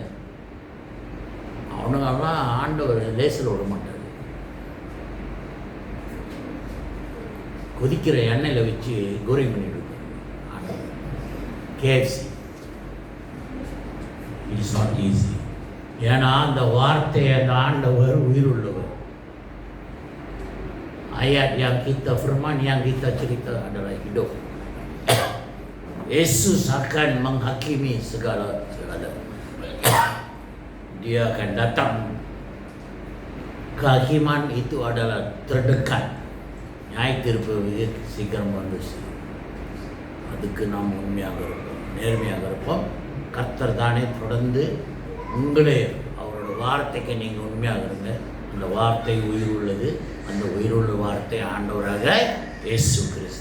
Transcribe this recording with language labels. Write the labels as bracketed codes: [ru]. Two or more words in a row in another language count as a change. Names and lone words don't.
[ta] அவனுங்கெல்லாம் ஆண்டவர் லேசில் விட மாட்டார். கொதிக்கிற எண்ணெயில் வச்சு கோரி பண்ணிவிடுவார் ஆண்டவர். [en] KFC it's not easy. [ta] ஏன்னா அந்த வார்த்தையை அந்த ஆண்டவர் உயிர் உள்ளவர். [ms] ayat yang kita firman yang kita cerita adalah hidup. Yesus akan menghakimi segala. Dia akan datang. Kehakiman itu adalah terdekat. [ta] நியாய தீர்ப்பு சீக்கிரம் வந்துச்சு. அதுக்கு நாம் உண்மையாக இருப்போம், நேர்மையாக இருப்போம். கர்த்தர் தானே தொடர்ந்து உங்களே அவரோட வார்த்தைக்கு நீங்கள் உண்மையாக இருங்க. அந்த வார்த்தை உயிர் உள்ளது. அந்த உயிருள்ள வார்த்தை ஆண்டவராக இயேசு கிறிஸ்து.